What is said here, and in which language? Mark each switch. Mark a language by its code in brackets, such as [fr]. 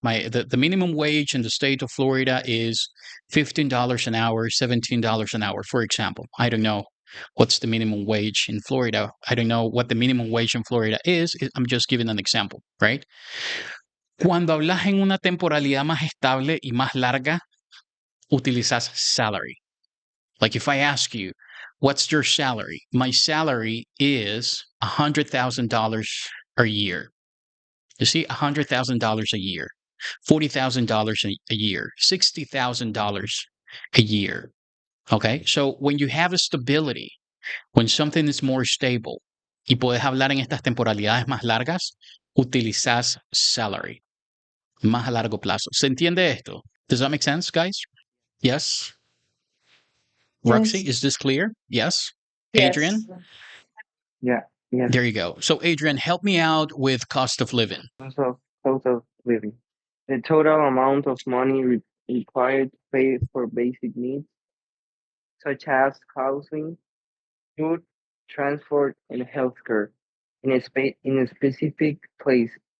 [en] The minimum wage in the state of Florida is $15 an hour, $17 an hour, for example. I don't know what's the minimum wage in Florida. I don't know what the minimum wage in Florida is. I'm just giving an example, right? [es] Cuando hablas en una temporalidad más estable y más larga, utilizas salary. [en] Like if I ask you, what's your salary? My salary is $100,000 a year. You see, $100,000 a year, $40,000 a year, $60,000 a year. Okay, so when you have a stability, when something is more stable, [es] y puedes hablar en estas temporalidades más largas, utilizas salary, más a largo plazo. ¿Se entiende esto? [en] Does that make sense, guys? Yes? Roxy, is this clear? Yes? Adrian? Yeah. Yes. There you go. So, Adrian, help me out with cost of living. Cost of living. The total amount of money required to pay for basic needs, such as housing, food, transport, and healthcare, in a specific place.